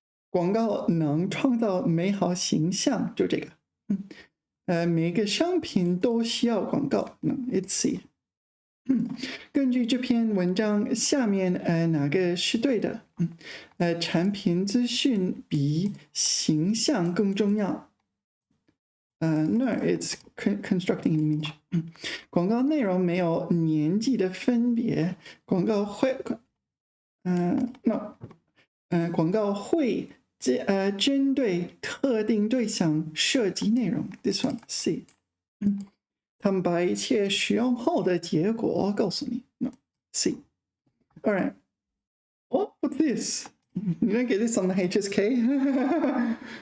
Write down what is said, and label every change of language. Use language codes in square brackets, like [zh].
[zh] 广告能创造美好形象，就这个。每个商品都需要广告。 [en] Let's see。 [zh] 根据这篇文章，下面哪个是对的？产品资讯比形象更重要。 [en] No, it's constructing an image. [zh] 广告内容没有年纪的分别，广告会针对特定对象设计内容。 [en] This one, C. [zh] 他们把一切使用后的结果告诉你。 [en] No, C. All right. What's this? You don't get this on the HSK.